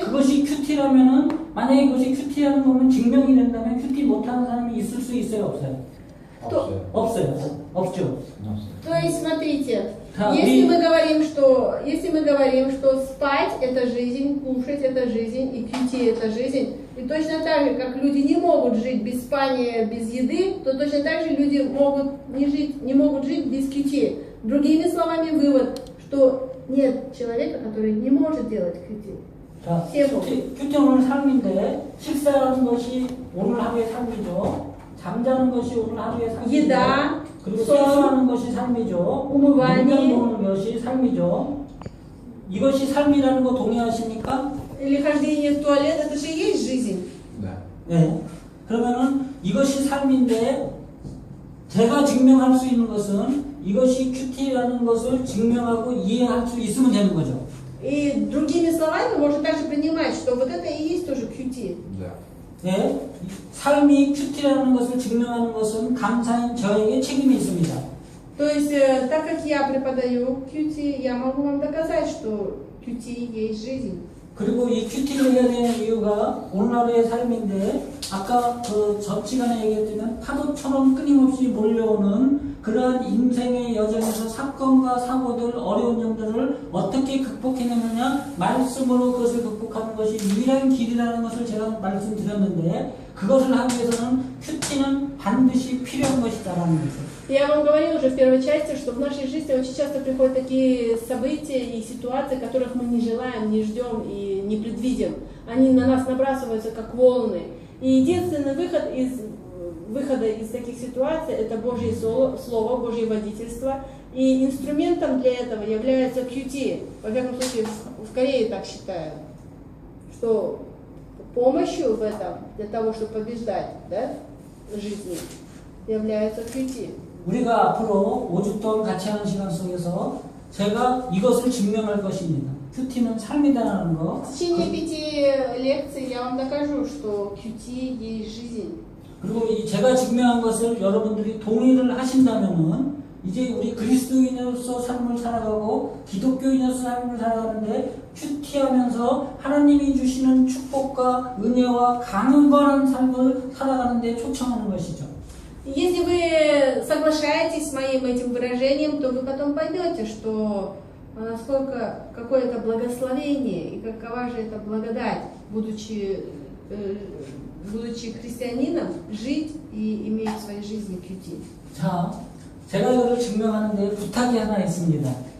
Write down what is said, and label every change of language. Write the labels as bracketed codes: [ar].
[ko] 그것이 큐티라면은 만약에 그것이 큐티라는 거면 증명이 된다면 큐티 못하는 사람이 있을 수 있어요, 없어요? [ru] то, [ko] 없어요. 없죠. [ru] то есть, смотрите, Да, если и- мы говорим, что спать это жизнь, кушать это жизнь и QT это жизнь, и точно так же, как люди не могут жить без спания, без еды, то точно так же люди не могут жить без QT. Другими словами, вывод, что нет человека, который не может делать QT. [ko] 자, [ru] Все могут. [ko] 큐티 오늘 삶인데 식사하는 것이 오늘 하루의 삶이죠. 잠자는 것이 오늘 하루의 삶이죠. [ru] Еда, [ko] 그리고 [ru] сон, [ko] 세수하는 것이 삶이죠. [ru] умывание. [ko] 물건 먹는 것이 삶이죠. 이것이 삶이라는 거 동의하십니까? [ru] Или хождение в туалет, это же и есть жизнь. Да. [ko] 네. 그러면은 이것이 삶인데 제가 증명할 수 있는 것은 이것이 큐티라는 것을 증명하고 이해할 수 있으면 되는 거죠. [ru] И другими словами, можно также принимать, что вот это и есть тоже QT. Да. [ko] 네. 삶이 큐티라는 것을 증명하는 것은 강사인 저에게 책임이 있습니다. [ru] То есть, так как я преподаю QT, я могу вам доказать, что QT есть жизнь. [ko] 그리고 이 큐티를 해야 되는 이유가 오늘 하루의 삶인데 아까 그 전 시간에 얘기했지만 파도처럼 끊임없이 몰려오는 그러한 인생의 여정에서 사건과 사고들 어려운 점들을 어떻게 극복해내느냐 말씀으로 그것을 극복하는 것이 유일한 길이라는 것을 제가 말씀드렸는데 그것을 하기 위해서는 큐티는 반드시 필요한 것이다라는 거죠. [ru] Я вам говорила уже в первой части, что в нашей жизни очень часто приходят такие события и ситуации, которых мы не желаем, не ждем и не предвидим. Они на нас набрасываются как волны. И единственный выхода из таких ситуаций это Божье Слово, Божье водительство. И инструментом для этого является QT. Во всяком случае, в Корее так считают, что помощью в этом, для того, чтобы побеждать, да, в жизни, является QT. [ko] 우리가 앞으로 5주 동안 같이 하는 시간 속에서 제가 이것을 증명할 것입니다. 큐티는 삶이다라는 거. [ru] В течение 5 лекций я вам докажу, что QT есть жизнь. [ko] 그리고 이 제가 증명한 것을 여러분들이 동의를 하신다면은 이제 우리 그리스도인으로서 삶을 살아가고 기독교인으로서 삶을 살아가는데 큐티하면서 하나님이 주시는 축복과 은혜와 강건한 삶을 살아가는데 초청하는 것이죠. [ru] Если вы соглашаетесь с моим этим выражением, то вы потом поймете, что насколько какое это благословение и какова же это благодать, будучи христианином, жить и иметь в своей жизни QT. [ko] 자, 제가 이거를 증명하는데 부탁이 하나 있습니다.